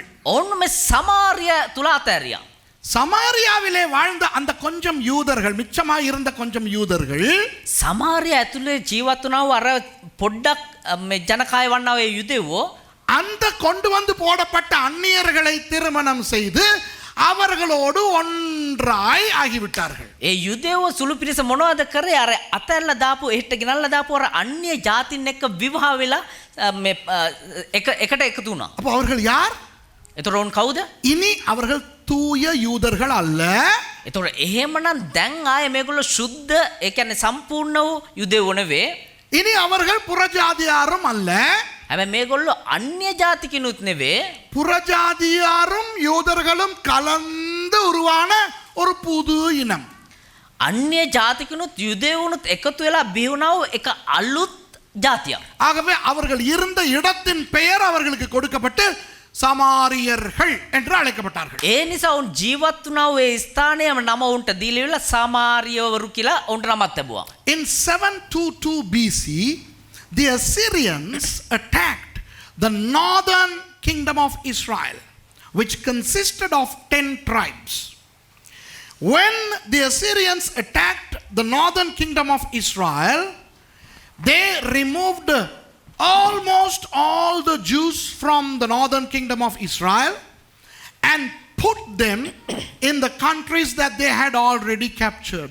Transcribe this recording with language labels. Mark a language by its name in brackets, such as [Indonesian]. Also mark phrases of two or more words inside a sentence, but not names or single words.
[Sinhala] ඔවුන් මේ සමාරිය තුල අතෑරියා. [Tamil] சமாரியாவிலே வாழ்ந்த அந்த கொஞ்சம் யூதர்கள், மிச்சமாய் இருந்த கொஞ்சம் யூதர்கள் [Sinhala] සමාරිය ඇතුලේ ජීවත් වුණා වූ අර පොඩ්ඩක් මේ ජනකාය වන්නා වූ යුදෙවෝ [Tamil] அந்த கொண்டு வந்து போடப்பட்ட அந்நியர்களை திருமணம் செய்து அவர்களோடு ஒன்றாய் ஆகிவிட்டார்கள். [Sinhala] ඒ යුදෙවෝ සුළු පිරිස මොනවද කරේ? අර අතැල්ලා දාපු එහෙට ගෙනල්ලා දාපු අර අන්‍ය ජාතින් එක්ක විවාහ වෙලා මේ එකට එකතු වුණා. [Tamil] அப்போ அவர்கள் யார்? [Sinhala] එතකොට උන් කවුද? [Tamil] இனி அவர்கள் தூய யூதர்கள் அல்ல. [Sinhala] එතකොට එහෙමනම් දැන් ආයේ මේගොල්ලෝ සුද්ධ, ඒ කියන්නේ සම්පූර්ණ වූ යුදෙවෝ නෙවේ. [Tamil] இனி அவர்கள் புறஜாதியாரும் அல்ல. [Sinhala] හැබැයි මේගොල්ලෝ අන්‍ය ජාතිකිනුත් නෙවේ. [Tamil] புறஜாதியாரும் யூதர்களும் கலந்து உருவான ஒரு புது இனம். [Sinhala] අන්‍ය ජාතිකනුත් යුදෙවුනුත් එකතු වෙලා බිහුණව එක අලුත් ජාතියක්. [Tamil] ஆகவே அவர்கள் இருந்த இடத்தின் பெயர் அவர்களுக்கு கொடுக்கப்பட்டு சமாரியர்கள் என்று அழைக்கப்பட்டார்கள். [Sinhala] ඒ නිසා උන් ජීවත් වුණා ඒ ස්ථානයේම නම උන්ට දීලා සමාරියවරු කියලා උන්ට නමක් ලැබුවා. [English] In 722 BC, the Assyrians attacked the northern kingdom of Israel, which consisted of 10 tribes. When the Assyrians attacked the northern kingdom of Israel, they removed almost all the Jews from the northern kingdom of Israel and put them in the countries that they had already captured.